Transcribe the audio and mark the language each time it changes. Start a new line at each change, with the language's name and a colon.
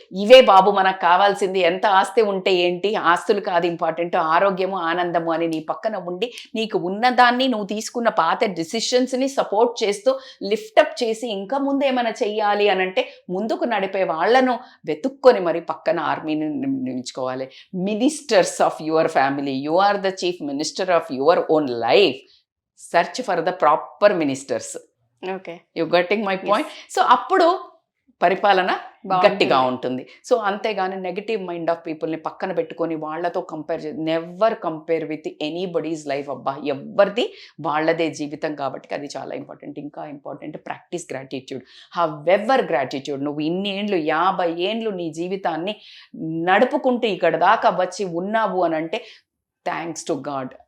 Telugu: ఇవే బాబు మనకు కావాల్సింది. ఎంత ఆస్తి ఉంటే ఏంటి, ఆస్తులు కాదు ఇంపార్టెంట్, ఆరోగ్యము ఆనందము అని నీ పక్కన ఉండి నీకు ఉన్నదాన్ని నువ్వు తీసుకున్న పాత డిసిషన్స్ని సపోర్ట్ చేస్తూ లిఫ్టప్ చేసి ఇంకా ముందు ఏమైనా చెయ్యాలి అని అంటే ముందుకు నడిపే వాళ్ళను వెతుక్కొని మరి పక్కన ఆర్మీని నిలుచుకోవాలి.
English: Ministers of your family, you are the chief minister of your own life. Search for the proper ministers. Okay, you getting my point? So
Telugu: appudu పరిపాలన బాగుంటుంది. గట్టిగా ఉంటుంది.
English: so
Telugu: అంతేగాని
English: negative mind of పీపుల్ని
Telugu: పక్కన పెట్టుకొని వాళ్ళతో
English: Compare never compare with anybody's life.
Telugu: అబ్బా, ఎవరిది వాళ్ళదే జీవితం కాబట్టి అది చాలా ఇంపార్టెంట్. ఇంకా
English: Important practice gratitude. However gratitude.
Telugu: నువ్వు ఇన్ని ఏండ్లు 50 ఏండ్లు నీ జీవితాన్ని నడుపుకుంటూ ఇక్కడ దాకా వచ్చి ఉన్నావు అని అంటే
English: Thanks to God.